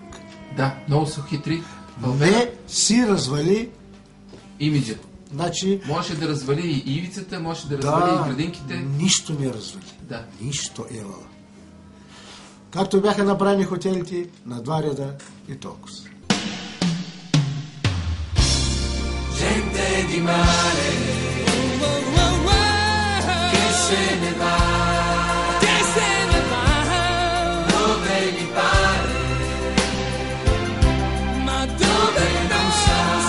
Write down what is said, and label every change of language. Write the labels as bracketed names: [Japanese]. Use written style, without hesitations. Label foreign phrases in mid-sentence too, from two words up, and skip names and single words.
[Bulgarian] Да, много са хитри. Не си развали, Имиджа. значи, Можеше да развали и ивицата, можеше да развали и градинките. нищо не развали. Да. Нищо ева. Както бяха направени хотелите на 2 реда и толкова. [Italian] Gente di mare che se ne va, dove gli pare, ma dove non sa.